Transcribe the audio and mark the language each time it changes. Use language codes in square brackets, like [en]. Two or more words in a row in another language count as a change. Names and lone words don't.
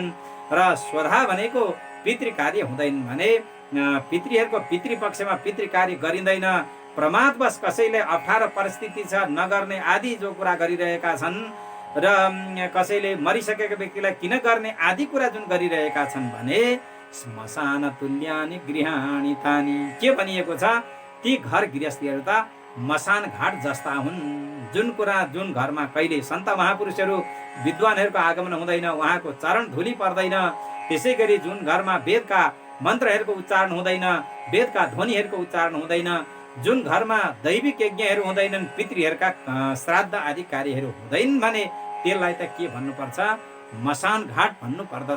[ne] र स्वधा भनेको पितृ कार्य हुँदैन भने पितृहरूको पितृपक्षमा पितृ कार्य गरिँदैन। प्रमादवश कसैले अप्ठ्यारो परिस्थिति छ नगर्ने आदि जो कुरा गरिरहेका छन्, र कसैले मरिसकेको व्यक्तिलाई किन गर्ने आदि कुरा जुन गरिरहेका छन् भने [sa] श्मशान तुल्यानि गृहाणि तानि, [ne] के भनिएको छ, ती घर गृहस्थीहरू त मसान घाट जस्ता हुन्। जुन कुरा जुन घरमा कहिले सन्त महापुरुषहरू विद्वानहरूको आगमन हुँदैन, उहाँको चरण धुली पर्दैन, त्यसै गरी जुन घरमा वेदका मन्त्रहरूको उच्चारण हुँदैन, वेदका ध्वनिहरूको उच्चारण हुँदैन, जुन घरमा दैविक यज्ञहरू हुँदैनन्, पितृहरूका श्राद्ध आदि कार्यहरू हुँदैन भने त्यसलाई त के भन्नुपर्छ, मसान घाट भन्नु पर्दछ।